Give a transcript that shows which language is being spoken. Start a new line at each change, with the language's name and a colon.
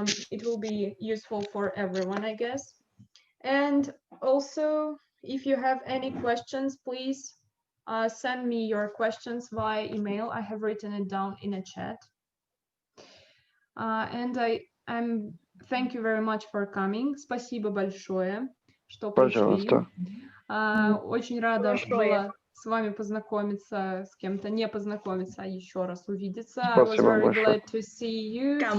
English: It will be useful for everyone, I guess. And also, if you have any questions, please send me your questions via email. I have written it down in a chat. And thank you very much for coming.
Russian: Спасибо большое, что пришли. Очень рада была с вами познакомиться, с кем-то не познакомиться, а еще раз увидеться.
English: I was very glad to see you.